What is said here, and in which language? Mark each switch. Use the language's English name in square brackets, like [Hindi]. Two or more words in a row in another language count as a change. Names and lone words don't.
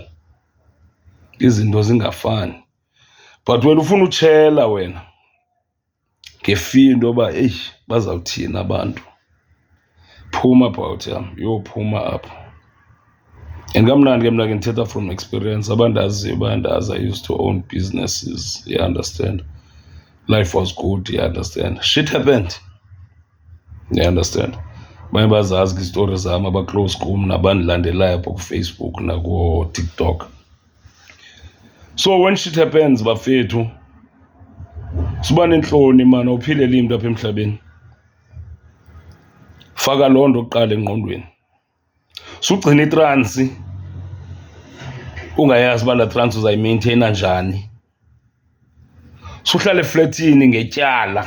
[Xhosa] Izinto zingafani. But wena ufuna utshela wena ngefiyo into yoba bazawuthini abantu. Phuma about yam, yophuma apho. And kamnandi ke mna ke ndithetha [English] from experience. [Xhosa] Abandaziyo bayandazi, [English] I used to own businesses, you understand? Life was good, you understand? Shit happened, you understand? [Xhosa] Baye bazazi ke izitori zam abaclose kum nabandilandelayo apho kuFacebook nakuTikTok. [English] So when shit happens [Xhosa] bafethu, siba nentloni man, awuphilele imntu apha emhlabeni. Faka loo nto kuqala engqondweni. Sugcina itransi ungayazi uba laa transi uzayimaintaina njani. Suhlala efletini ngetyala.